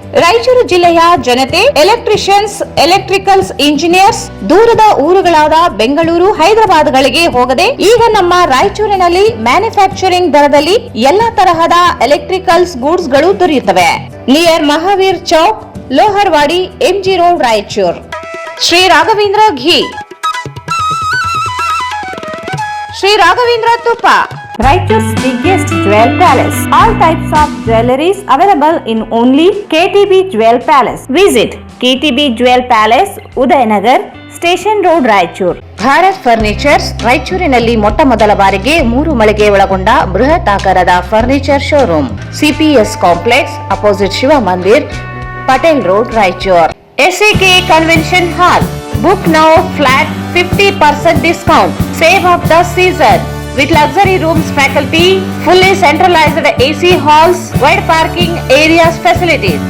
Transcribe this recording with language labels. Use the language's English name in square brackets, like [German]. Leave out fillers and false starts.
[Kannada] ರಾಯಚೂರು ಜಿಲ್ಲೆಯ ಜನತೆ, electricians, electricals engineers ದೂರದ ಊರುಗಳಾದ ಬೆಂಗಳೂರು, ಹೈದರಾಬಾದ್ಗಳಿಗೆ ಹೋಗದೆ ಈಗ ನಮ್ಮ ರಾಯಚೂರಿನಲ್ಲಿ ಮ್ಯಾನುಫ್ಯಾಕ್ಚರಿಂಗ್ ದರದಲ್ಲಿ ಎಲ್ಲಾ ತರಹದ ಎಲೆಕ್ಟ್ರಿಕಲ್ಸ್ ಗೂಡ್ಸ್ ಗಳು ದೊರೆಯುತ್ತವೆ. [English] Near Mahavir Chowk, Loharwadi, MG road, Raichur. Shri Raghavendra ghee, Shri Raghavendra ತುಪ್ಪ, Raichur's biggest jewel palace. All types of jewelries available in only KTB Jewel Palace. Visit KTB Jewel Palace, Udayanagar, Station Road, Raichur. [Kannada] Bharat furnitures ರಾಯಚೂರಿನಲ್ಲಿ ಮೊಟ್ಟ ಮೊದಲ ಬಾರಿಗೆ 3 ಮಳಿಗೆ ಒಳಗೊಂಡ ಬೃಹತ್ ಆಕಾರದ furniture showroom. [English] CPS complex, opposite Shiva Mandir, Patel road, Raichur. SAK convention hall. Book now flat 50% discount. Save of the season. With luxury rooms, faculty, fully centralized AC halls, wide parking areas facilities.